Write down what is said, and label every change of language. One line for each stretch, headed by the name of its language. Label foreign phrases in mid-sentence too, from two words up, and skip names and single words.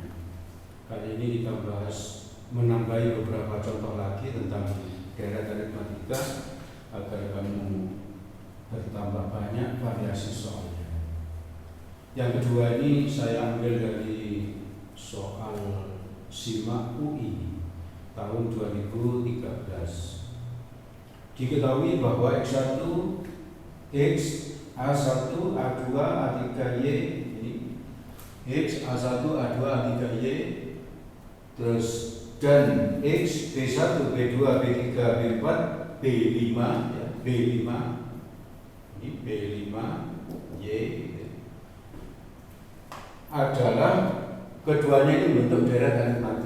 Indonesian: Kali ini kita bahas menambahi beberapa contoh lagi tentang deret aritmatika agar kamu bertambah banyak variasi soalnya. Yang kedua ini saya ambil dari soal SIMAK UI tahun 2013. Diketahui bahwa X1, X, A1, A2, A3, Y ini X, A1, A2, A3, Y terus dan X, B1, B2, B3, B4, B5 ya, B5 ini B5 Y adalah keduanya ini membentuk deret aritmatik.